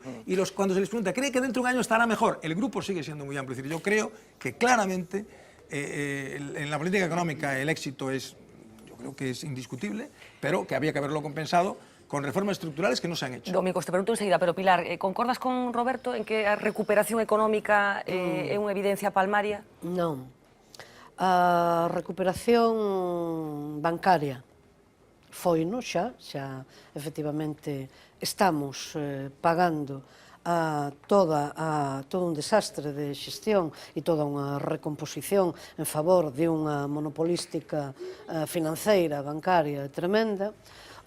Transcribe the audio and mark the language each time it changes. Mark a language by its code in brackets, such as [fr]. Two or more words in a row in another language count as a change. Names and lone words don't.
[es] Y cuando se les pregunta, ¿cree que dentro de un año estará mejor? El grupo sigue siendo muy amplio. Es decir, yo creo que claramente en la política económica el éxito yo creo que es indiscutible, pero que había que haberlo compensado con reformas estructurales que no se han hecho. [gl] Domingos, [es] te pregunto enseguida, [gl] pero Pilar, concordas con Roberto en que a recuperación económica é unha evidencia palmaria? Non. A recuperación bancaria foino xa efectivamente estamos pagando todo un desastre de xestión e toda unha recomposición en favor de unha monopolística financeira, bancaria tremenda.